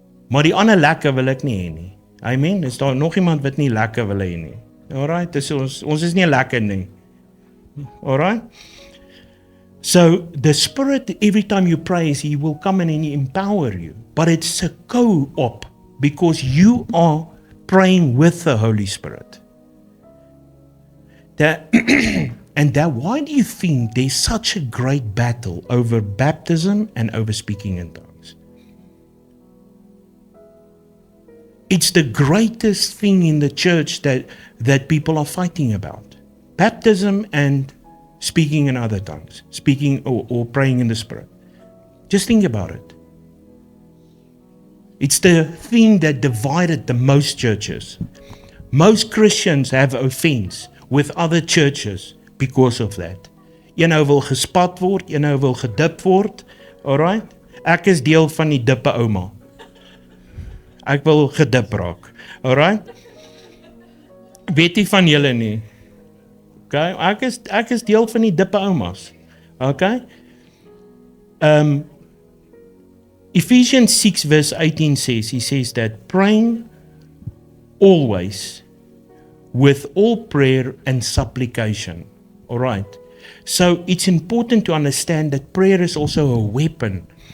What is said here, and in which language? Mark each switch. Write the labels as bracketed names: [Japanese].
[Afrikaans] Maar die ander lekke wil ek nie hê nie. Amen. Is daar nog iemand wat nie lekker wil hê nie? Alright, dis ons is nie lekker nie. Alright? [English] So the Spirit, every time you pray, He will come in and empower you. But it's a co-op because you are praying with the Holy Spirit. Why do you think there's such a great battle over baptism and over speaking in tongues? It's the greatest thing in the church that people are fighting about. Baptism and speaking in other tongues, speaking or praying in the Spirit. Just think about it. It's the thing that divided the most churches. Most Christians have offense with other churches because of that. [Afrikaans] Een ou wil gespat word, een ou wil gedip word. [English] Alright? [Afrikaans] Ek is deel van die dippe ouma. Ek wil gedip raak. Alright? Weet nie van julle nie. Okay? Ek is deel van die dippe oumas. [English] Okay? Ephesians 6 verse 18 says, he says that praying always with all prayer and supplication. All right. So it's important to understand that prayer is also a weapon.